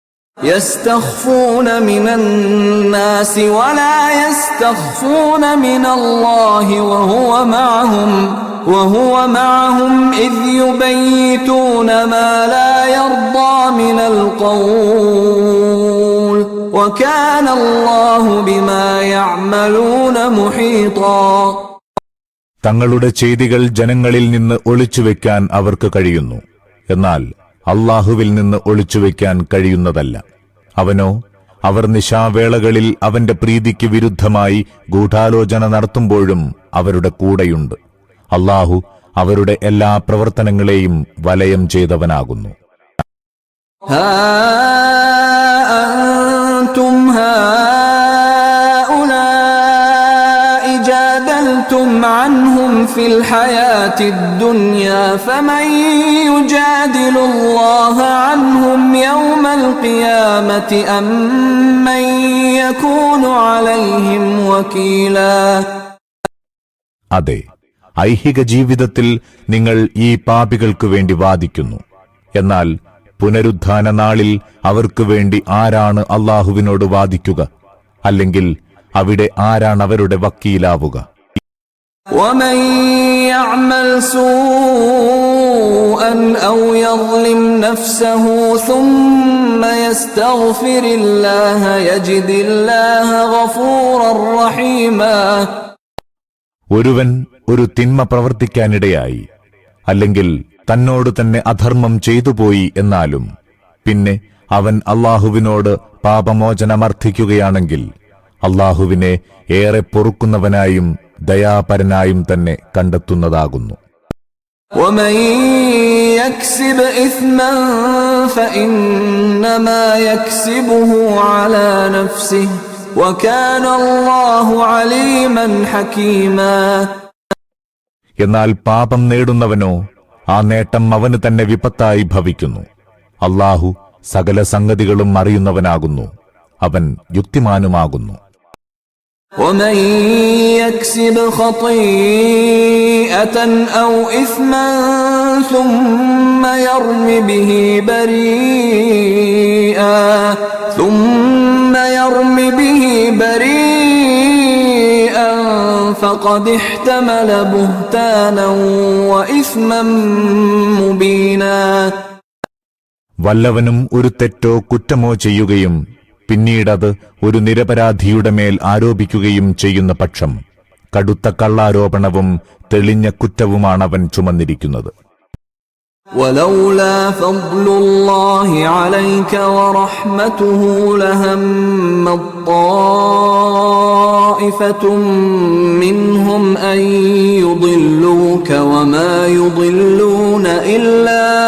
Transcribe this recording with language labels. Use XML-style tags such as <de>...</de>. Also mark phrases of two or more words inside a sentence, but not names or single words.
<ar>يستخفون من الناس ولا يستخفون من الله وهو معهم إذ يبيتون ما لا يرضى من القول وكان الله بما يعملون محيطا.</ar> <ml>തങ്ങളുടെ ചെയ്തികൾ ജനങ്ങളിൽ നിന്ന് ഒളിച്ചുവെക്കാൻ അവർക്ക് കഴിയുന്നു. എന്നാൽ അല്ലാഹുവിൽ നിന്ന് ഒളിച്ചുവെക്കാൻ കഴിയുന്നതല്ല. അവനോ അവർ നിശാവേളകളിൽ അവന്റെ പ്രീതിക്ക് വിരുദ്ധമായി ഗൂഢാലോചന നടത്തുമ്പോഴും അവരുടെ കൂടെയുണ്ട്. അല്ലാഹു അവരുടെ എല്ലാ പ്രവർത്തനങ്ങളെയും വലയം ചെയ്തവനാകുന്നു.</ml> <ar>عنهم في الحياة الدنيا فمن يجادل الله عنهم يوم القيامة أم من يكون عليهم وكيلا.</ar> <ml>അതെ, ഐഹിക ജീവിതത്തിൽ നിങ്ങൾ ഈ പാപികൾക്കു വേണ്ടി വാദിക്കുന്നു. എന്നാൽ പുനരുദ്ധാന നാളിൽ അവർക്കു വേണ്ടി ആരാണ് അല്ലാഹുവിനോട് വാദിക്കുക? അല്ലെങ്കിൽ അവിടെ ആരാണ് അവരുടെ വക്കീലാവുക?</ml> <ar>ومن يعمل سوءا أو يظلم نفسه ثم يستغفر الله يجد الله غفورا رحيما.</ar> <ml>ഒരുവൻ ഒരു തിന്മ പ്രവർത്തിക്കാനിടയായി, അല്ലെങ്കിൽ തന്നോട് തന്നെ അധർമ്മം ചെയ്തുപോയി എന്നാലും പിന്നെ അവൻ അല്ലാഹുവിനോട് പാപമോചനമർത്ഥിക്കുകയാണെങ്കിൽ അല്ലാഹുവിനെ ഏറെ പൊറുക്കുന്നവനായും ദയാപരനായും തന്നെ കണ്ടെത്തുന്നതാകുന്നു.</ml> <ar>ومن يكسب إثما فإنما يكسبه على نفسه وكان الله عليما حكيما.</ar> <ml>എന്നാൽ പാപം നേടുന്നവനോ ആ നേട്ടം അവന് തന്നെ വിപത്തായി ഭവിക്കുന്നു. അല്ലാഹു സകല സംഗതികളും അറിയുന്നവനാകുന്നു, അവൻ യുക്തിമാനുമാകുന്നു.</ml> <ar>ومن يكسب خطيئة أو إثما ثم يرم به بريئا فقد احتمل بهتانا وإثما مبينا.</ar> <ml>വല്ലവനും ഒരു തെറ്റോ കുറ്റമോ ചെയ്യുകയും പിന്നീടത് ഒരു നിരപരാധിയുടെ മേൽ ആരോപിക്കുകയും ചെയ്യുന്ന പക്ഷം കടുത്ത കള്ളാരോപണവും തെളിഞ്ഞ കുറ്റവുമാണവൻ ചുമന്നിരിക്കുന്നത്.</ml> <ar>ولولا فضل الله عليك ورحمته لهم طائفة منهم أن يضلوك وما يضلون إلا</ar>